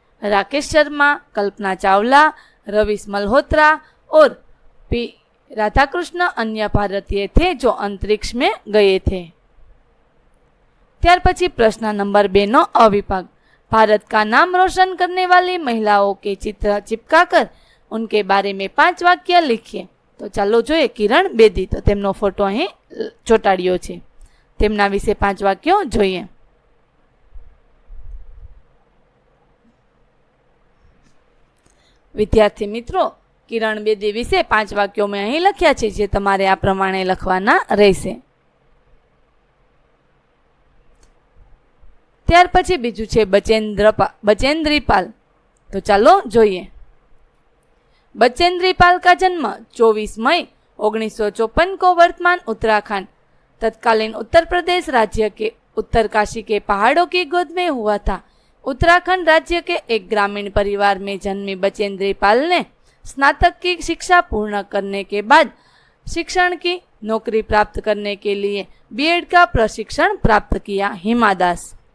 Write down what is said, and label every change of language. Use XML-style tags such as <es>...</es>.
<hi>राकेश शर्मा, कल्पना चावला, रवीश मल्होत्रा और पी राधाकृष्ण अन्य भारतीय थे जो अंतरिक्ष में गए थे।</hi> <gu>ત્યાર પછી પ્રશ્ન નંબર 2 નો</gu> <hi>अविभाग, भारत का नाम रोशन करने वाली महिलाओं के चित्र चिपकाकर उनके बारे में 5 वाक्य लिखिए।</hi> <gu>तो ચાલો જોઈએ, કિરણ બેદી, તો તેમનો ફોટો અહીં ચોંટાડ્યો છે, તેમના વિશે 5 વાક્યો જોઈએ। વિદ્યાર્થી મિત્રો, કિરણ બેદી વિશે 5 વાક્યો મેં અહીં લખ્યા છે, જે તમારે આ પ્રમાણે લખવાના રહેશે। ત્યાર પછી બીજું છે बचेंद्री-पाल। तो चलो જોઈએ।</gu> <hi>बचेंद्री-पाल का जन्म 24 मई 1954 को वर्तमान उत्तराखंड तत्कालीन उत्तर प्रदेश राज्य के उत्तरकाशी के पहाड़ों की गोद में हुआ था। उत्तराखंड राज्य के एक ग्रामीण परिवार में जन्मी बचेंद्री-पाल ने स्नातक की शिक्षा पूर्ण करने के बाद शिक्षण की नौकरी प्राप्त करने के लिए बीएड का प्रशिक्षण प्राप्त किया। हिमा दास।</hi>